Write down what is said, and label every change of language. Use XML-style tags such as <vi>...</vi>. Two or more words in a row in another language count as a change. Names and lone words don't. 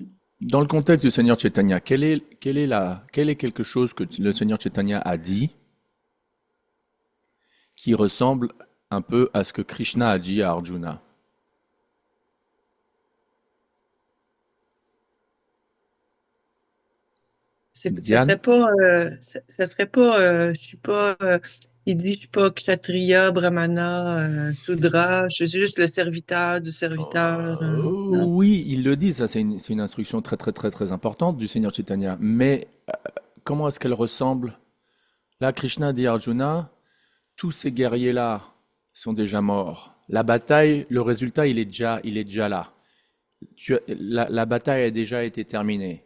<fr>Dans le contexte du Seigneur Chaitanya, quel est quelque chose que le Seigneur Chaitanya a dit qui ressemble un peu à ce que Krishna a dit à Arjuna? Ça Diane? serait pas, je suis pas, il dit, je suis pas kshatriya, brahmana, sudra, je suis juste le serviteur du serviteur. Non. Oui, il le dit, ça c'est une instruction très très très très importante du Seigneur Chaitanya. Mais comment est-ce qu'elle ressemble? Là, Krishna dit à Arjuna, tous ces guerriers-là sont déjà morts. La bataille, le résultat, il est déjà là. La bataille a déjà été terminée.</fr>